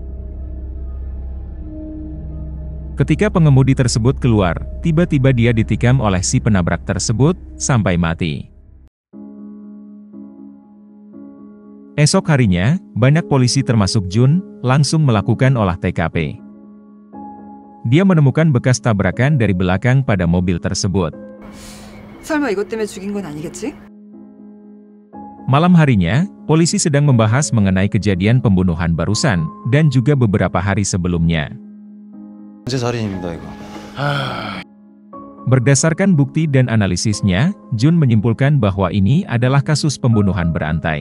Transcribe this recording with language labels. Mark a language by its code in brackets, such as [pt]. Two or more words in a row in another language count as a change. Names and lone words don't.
[id] Ketika pengemudi tersebut keluar, tiba-tiba dia ditikam oleh si penabrak tersebut, sampai mati. Esok harinya, banyak polisi termasuk Jun, langsung melakukan olah TKP. Dia menemukan bekas tabrakan dari belakang pada mobil tersebut. [ko] 설마 이것 때문에 죽인 건 아니겠지? [id] Malam harinya, polisi sedang membahas mengenai kejadian pembunuhan barusan, dan juga beberapa hari sebelumnya. Berdasarkan bukti dan analisisnya, Jun menyimpulkan bahwa ini adalah kasus pembunuhan berantai.